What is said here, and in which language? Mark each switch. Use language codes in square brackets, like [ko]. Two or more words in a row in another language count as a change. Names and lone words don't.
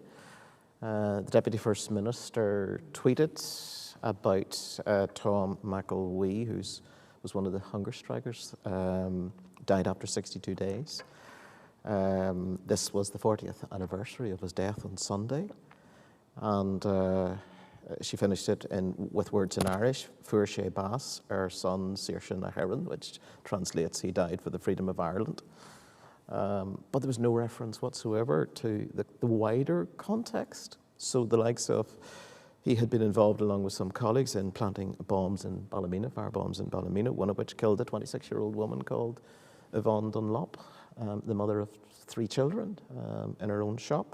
[en] The Deputy First Minister tweeted about Tom McElwee, who was one of the hunger strikers, died after 62 days. This was the 40th anniversary of his death on Sunday. And she finished it with words in Irish, [ga] Fuair sé bás, our son Saoirse na hÉireann, [en] which translates, he died for the freedom of Ireland. But there was no reference whatsoever to the wider context. So the likes of, he had been involved along with some colleagues in planting bombs in Ballymena, fire bombs in Ballymena, one of which killed a 26-year-old woman called Yvonne Dunlop, the mother of 3 children, in her own shop.